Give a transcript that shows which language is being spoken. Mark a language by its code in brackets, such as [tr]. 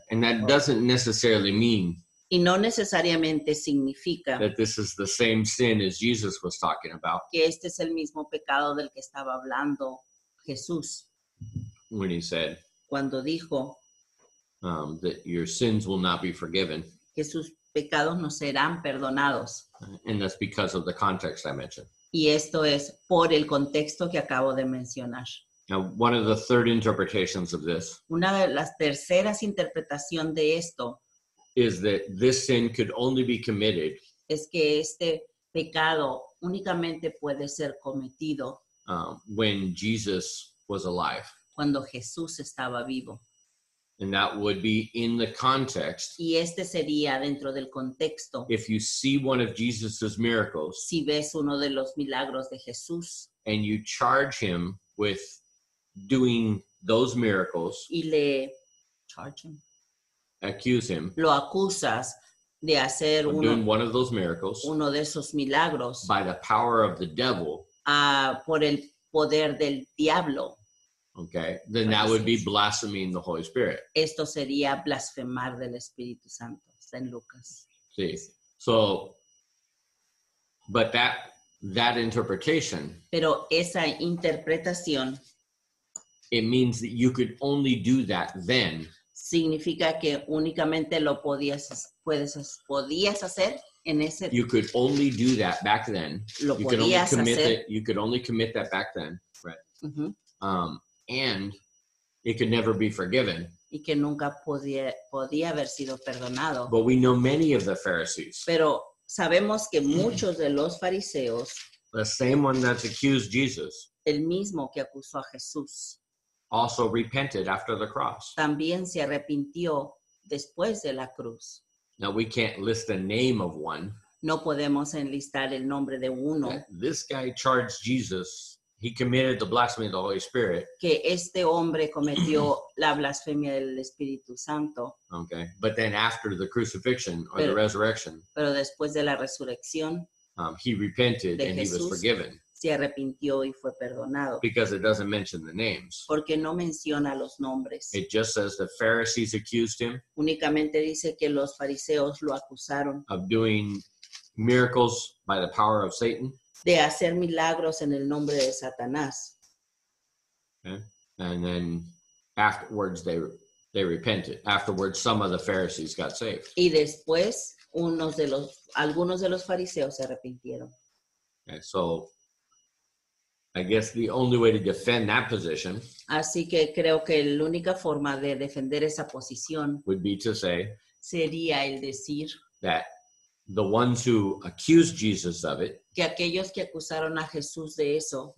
[en] And that doesn't necessarily mean [es] Y no necesariamente significa [en] that this is the same sin as Jesus was talking about [es] que este es el mismo pecado del que estaba hablando Jesús [en] when he said [es] cuando dijo [en] that your sins will not be forgiven. [es] que sus pecados no serán perdonados. [en] And that's because of the context I mentioned. [es] Y esto es por el contexto que acabo de mencionar. [en] Now, one of the third interpretations of this [es] Una de las terceras interpretación de esto [en] is that this sin could only be committed [es] es que este pecado únicamente puede ser cometido [en] when Jesus was alive. [es] cuando Jesús estaba vivo. [en] And that would be in the context. [es] Y este sería dentro del contexto. [en] If you see one of Jesus's miracles [es] Si ves uno de los milagros de Jesús [en] and you charge him with doing those miracles, [es] y le [en] accuse him [es] lo acusas de hacer [en] of doing one of those miracles [es] uno de esos milagros [en] by the power of the devil, [es] por el poder del diablo, [en] okay, then that would be blaspheming the Holy Spirit. [es] esto sería blasfemar del Espíritu Santo. Está en Lucas. [en] See, so, but that interpretation, [es] Pero esa interpretación [en] it means that you could only do that then [es] significa que únicamente lo podías hacer en ese. [en] You could only do that back then. [es] Lo [en] You could only [es] podías [en] commit [es] hacer. [en] that. You could only commit that back then, right? Uh-huh. And it could never be forgiven. [es] Y que nunca podía haber sido perdonado. [en] But we know many of the Pharisees, [es] Pero sabemos que muchos de los fariseos, [en] the same one that's accused Jesus, [es] el mismo que acusó a Jesús, [en] also repented after the cross. [es] también se arrepintió después de la cruz. [en] Now we can't list the name of one. [es] No podemos enlistar el nombre de uno. [en] This guy charged Jesus. He committed the blasphemy of the Holy Spirit. [es] Que este hombre cometió la blasfemia del Espíritu Santo. [en] Okay, but then after the crucifixion or the resurrection, [es] pero después de la resurrección, [en] he repented [es] de [en] and [es] Jesús, [en] he was forgiven. [es] Se arrepintió y fue perdonado. [en] Because it doesn't mention the names. [es] Porque no menciona los nombres. [en] It just says the Pharisees accused him. [es] Únicamente dice que los fariseos lo acusaron. [en] Of doing miracles by the power of Satan. [es] De hacer milagros en el nombre de Satanás. [en] Okay. And then afterwards they repented. Afterwards some of the Pharisees got saved. [es] Y después algunos de los fariseos se arrepintieron. [en] Okay, so I guess the only way to defend that position [es] Así que creo que la única forma de defender esa posición [en] would be to say [es] sería el decir [en] that the ones who accused Jesus of it, [es] que aquellos que acusaron a Jesús de eso,